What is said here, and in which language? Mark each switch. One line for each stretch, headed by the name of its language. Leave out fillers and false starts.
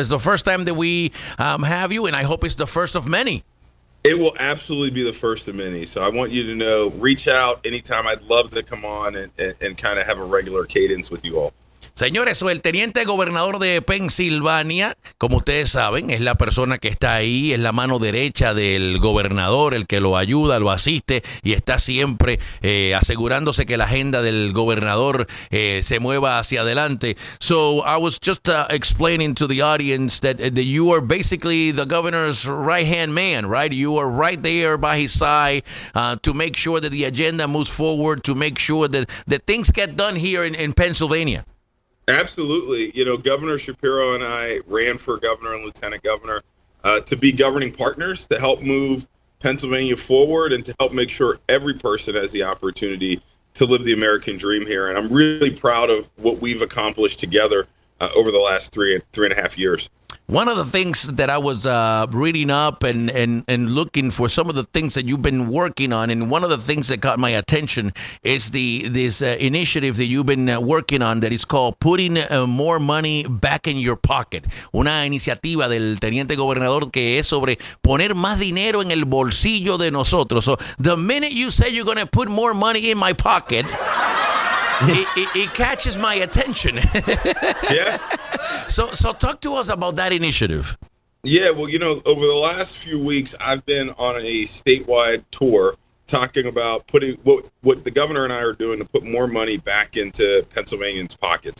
English: It's the first time that we have you, and I hope it's the first of many. It will absolutely be the first of many. So I want you to know, reach out anytime. I'd love to come on and kind of have a regular cadence with you all.
Spanish: Señores, soy el teniente gobernador de Pensilvania. Como ustedes saben, es la persona que está ahí, es la mano derecha del gobernador, el que lo ayuda, lo asiste y está siempre asegurándose que la agenda del gobernador se mueva hacia adelante.
English: So I was just explaining to the audience that you are basically the governor's right-hand man, right? You are right there by his side to make sure that the agenda moves forward, to make sure that things get done here in Pennsylvania. Absolutely. You know, Governor Shapiro and I ran for governor and lieutenant governor to be governing partners, to help move Pennsylvania forward and to help make sure every person has the opportunity to live the American dream here. And I'm really proud of what we've accomplished together over the last three and a half years. One of the things that I was reading up and looking for, some of the things that you've been working on, and one of the things that caught my attention is this initiative that you've been working on that is called Putting More Money Back in Your Pocket.
Spanish: Una iniciativa del Teniente Gobernador que es sobre poner más dinero en el bolsillo de nosotros.
English: So the minute you say you're going to put more money in my pocket... it catches my attention. Yeah. So talk to us about that initiative. Yeah, well, you know, over the last few weeks, I've been on a statewide tour talking about putting what the governor and I are doing to put more money back into Pennsylvanians' pockets.